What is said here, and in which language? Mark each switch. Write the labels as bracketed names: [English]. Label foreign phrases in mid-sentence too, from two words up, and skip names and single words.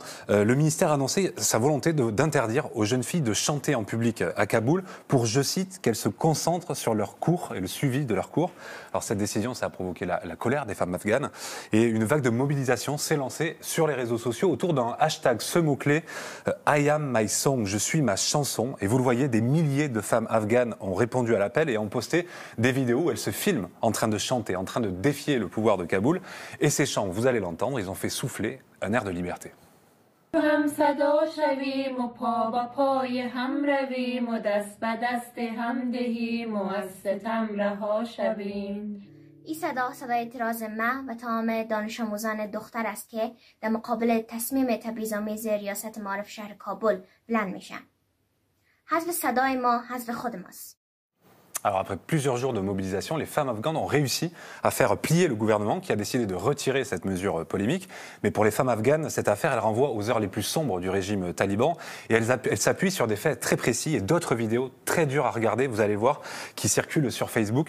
[French] Le ministère a annoncé sa volonté d'interdire aux jeunes filles de chanter en public à Kaboul pour, je cite, qu'elles se concentrent sur leurs cours et le suivi de leurs cours. Alors cette décision, ça a provoqué la colère des femmes afghanes et une vague de mobilisation s'est lancée sur les réseaux sociaux autour d'un hashtag, ce mot-clé, [English] I am my song, [French] je suis ma chanson. Et vous le voyez, des milliers de femmes afghanes ont répondu à l'appel et ont posté des vidéos où elles se filment en train de chanter, en train de défier le pouvoir de Kaboul. Et ces chants, vous allez l'entendre, ils ont fait souffler un air de liberté. [Persian] این صدا صدای اعتراض من و تمام دانش آموزان دختر است که در مقابل تصمیم تبعیض‌آمیز ریاست معارف شهر کابل بلند میشن. حذف صدای ما حذف خود ماست. [French] Alors après plusieurs jours de mobilisation, les femmes afghanes ont réussi à faire plier le gouvernement qui a décidé de retirer cette mesure polémique. Mais pour les femmes afghanes, cette affaire, elle renvoie aux heures les plus sombres du régime taliban. Et elle s'appuie sur des faits très précis et d'autres vidéos très dures à regarder, vous allez voir, qui circulent sur Facebook.